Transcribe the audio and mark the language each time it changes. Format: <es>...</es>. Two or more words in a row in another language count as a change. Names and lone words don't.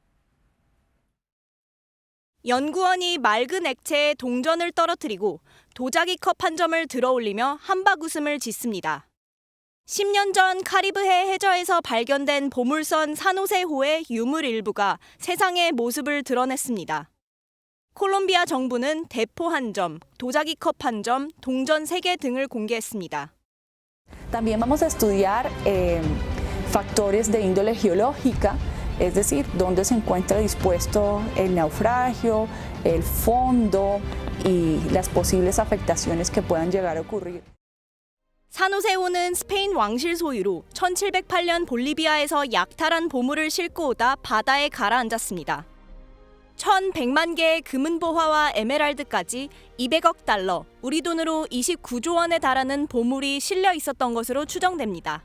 <ko>연구원이 맑은 액체에 동전을 떨어뜨리고 도자기 컵 한 점을 들어올리며 한박 웃음을 짓습니다. 10년 전 카리브해 해저에서 발견된 보물선 산호세호의 유물 일부가 세상의 모습을 드러냈습니다. 콜롬비아 정부는 대포 한 점, 도자기 컵 한 점, 동전 3개 등을 공개했습니다.</ko> <es>También vamos a estudiar factores de índole geológica, es decir, dónde se encuentra dispuesto el naufragio, el fondo y las posibles afectaciones que puedan llegar a ocurrir.</es> <ko>산호세호는 스페인 왕실 소유로 1708년 볼리비아에서 약탈한 보물을 싣고 오다 바다에 가라앉았습니다. 1,100만 개의 금은보화와 에메랄드까지 200억 달러, 우리 돈으로 29조 원에 달하는 보물이 실려 있었던 것으로 추정됩니다.</ko>